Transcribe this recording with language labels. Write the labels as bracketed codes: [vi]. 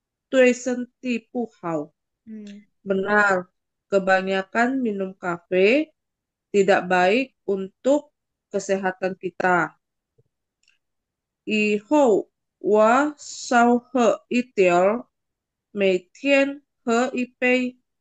[zh] 是啊，咖啡喝多了对身体不好. Hmm. [id] Benar, kebanyakan minum kafe tidak baik untuk kesehatan kita. [zh] 以后我少喝一点儿，每天喝1杯.